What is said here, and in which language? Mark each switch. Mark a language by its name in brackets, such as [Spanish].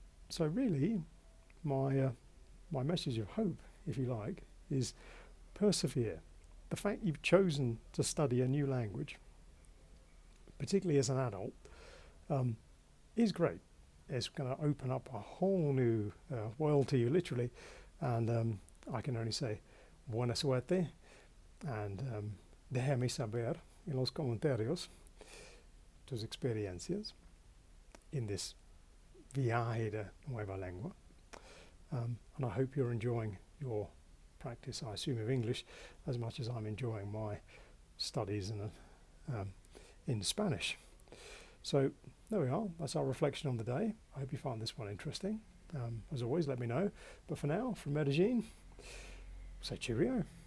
[English] So really, my message of hope, if you like, is persevere. The fact you've chosen to study a new language, particularly as an adult, is great. It's going to open up a whole new world to you, literally. And I can only say, [Spanish] buena suerte, [English] and [Spanish] déjame saber en los comentarios tus experiencias [English] in this [Spanish] viaje de nueva lengua. [English] And I hope you're enjoying your practice, I assume, of English as much as I'm enjoying my studies in Spanish. So there we are. That's our reflection on the day. I hope you find this one interesting. As always, let me know. But for now, from Medellin, say cheerio.